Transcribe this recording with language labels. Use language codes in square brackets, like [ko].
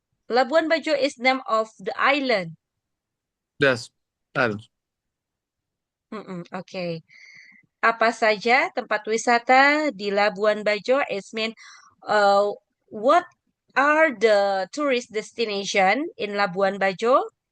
[en] Labuan Bajo is name of the island. Yes. Island. Oke. [id] Apa saja tempat wisata di Labuan Bajo? [en] It mean what are the tourist destination in Labuan Bajo?